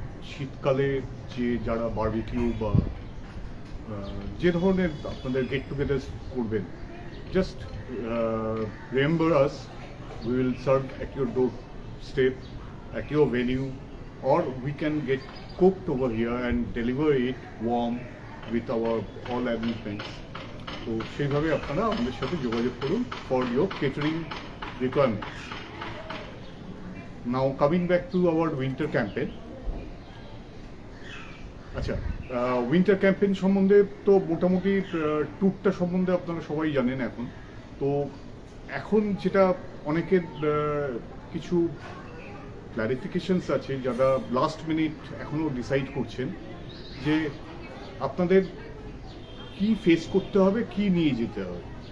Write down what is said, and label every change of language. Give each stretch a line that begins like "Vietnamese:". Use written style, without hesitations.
Bangla: শীতকালে যে যারা বারবিকিউ বা যে ধরনের আপনাদের গেট টুগেদার করবেন,
English: Just remember us, we will serve at your doorstep, at your venue, or we can get cooked over here and deliver it warm with our all arrangements.
Bangla: তো সেইভাবে আপনারা আমাদের সাথে যোগাযোগ করুন
English: for your catering requirements. Now coming back to our winter campaign.
Bangla: আচ্ছা, winter campaign সম্বন্ধে তো মোটামুটি ট্যুরটা সম্বন্ধে আপনারা সবাই জানেন এখন। তো এখন যেটা অনেকের কিছু ক্লারিফিকেশনস আছে, যারা লাস্ট মিনিট এখনও ডিসাইড করছেন যে আপনাদের কি ফেস করতে হবে, কি নিয়ে যেতে হবে।